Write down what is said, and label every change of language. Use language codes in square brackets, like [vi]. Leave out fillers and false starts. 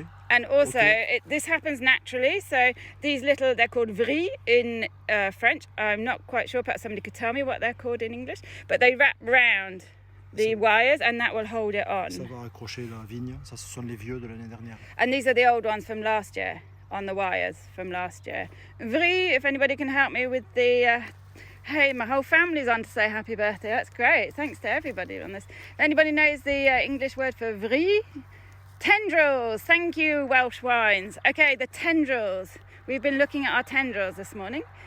[en] And also this happens naturally, so these little, they're called vrilles in French. I'm not quite sure, perhaps somebody could tell me what they're called in English, but they wrap round the wires and that will hold it on. [fr] Ça va accrocher la vigne. Ça, ce sont les vieux de l'année dernière. [en] And these are the old ones from last year, on the wires from last year. Vrilles, if anybody can help me with the... hey, my whole family's on to say happy birthday. That's great. Thanks to everybody on this. If anybody knows the English word for vrilles? Tendrils. Thank you, Welsh wines. Okay, the tendrils. We've been looking at our tendrils this morning.